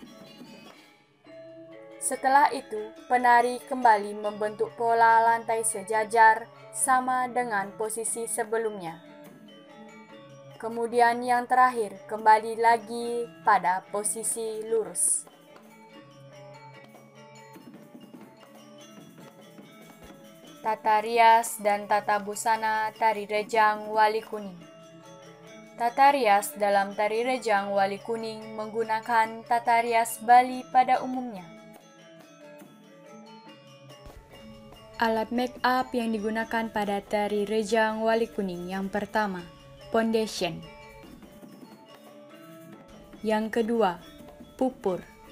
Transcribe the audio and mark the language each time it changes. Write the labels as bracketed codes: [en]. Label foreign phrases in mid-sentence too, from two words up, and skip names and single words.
[id] Setelah itu, penari kembali membentuk pola lantai sejajar sama dengan posisi sebelumnya. Kemudian yang terakhir, kembali lagi pada posisi lurus. Tata rias dan tata busana tari rejang wali kuning. Tata rias dalam tari rejang wali kuning menggunakan tata rias Bali pada umumnya. Alat [en] make up [id] yang digunakan pada tari rejang wali kuning yang pertama, foundation. Yang kedua, pupur.